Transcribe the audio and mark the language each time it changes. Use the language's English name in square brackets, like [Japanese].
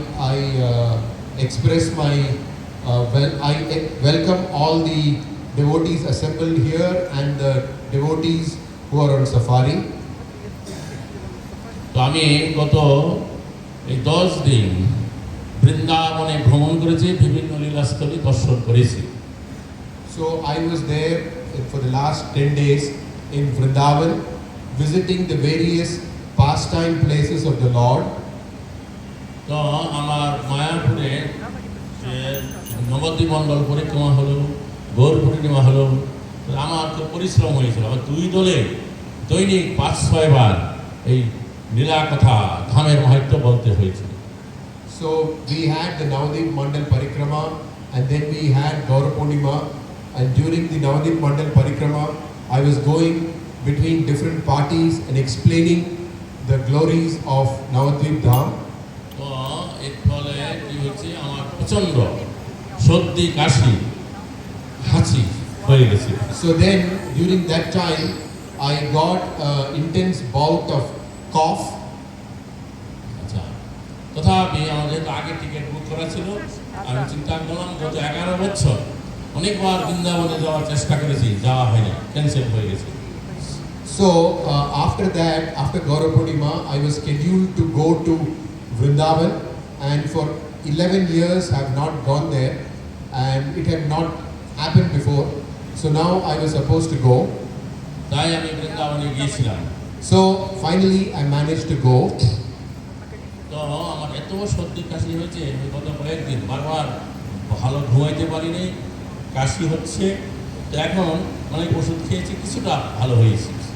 [English] I express my I welcome all the devotees assembled here and the devotees who are on safari. [Bangla] তো আমি গত এই 10 দিন বৃন্দাবনে ভ্রমণ করেছি, বিভিন্ন লীলাস্থলী দর্শন করেছি। [English] So I was there for the last 10 days in Vrindavan, visiting the various pastime places of the Lord. [Bangla] তো আমার মায়াপুরে যে নবদ্বীপ মণ্ডল পরিক্রমা হলো, গৌর পূর্ণিমা হলো, আমার তো পরিশ্রম হয়েছিল। আমার 2 দলে দৈনিক 5-6 বার এই লীলা কথা ধামের মাহাত্ম্য বলতে হয়েছিল। [English] So we had the Navadip Mandal Parikrama, and then we had Gaura Purnima, and during the Navadip Mandal Parikrama I was going between different parties and explaining the glories of Navadvip Dham. [Bangla] তো এর ফলে কি হচ্ছে, আমার প্রচণ্ড সর্দি কাশি হাঁচি হয়ে গেছে। [English] So then during that time I got intense bout of cough. [Bangla] আচ্ছা, তথাপি আমাদের আগে টিকিট বুক করা ছিল। আমি চিন্তা করলাম গত 11 বছর অনেকবার বৃন্দাবনে যাওয়ার চেষ্টা করেছি, যাওয়া হয়নি, ক্যান্সেল হয়ে গেছে। [English] So after that, after Gaura Purnima, I was scheduled to go to Vrindavan, and for 11 years I have not gone there, and it had not happened before. So now I was supposed to go. [Bangla] তাই আমি বৃন্দাবনে গিয়েছিলাম। [English] So finally I managed to go. [Bangla] তো আমার এত সর্দি কাশি হয়েছে, আমি গত কয়েকদিন বারবার ভালো ঘুমাইতে পারিনি, কাশি হচ্ছে। তো এখন অনেক ওষুধ খেয়েছি, কিছুটা ভালো হয়েছে।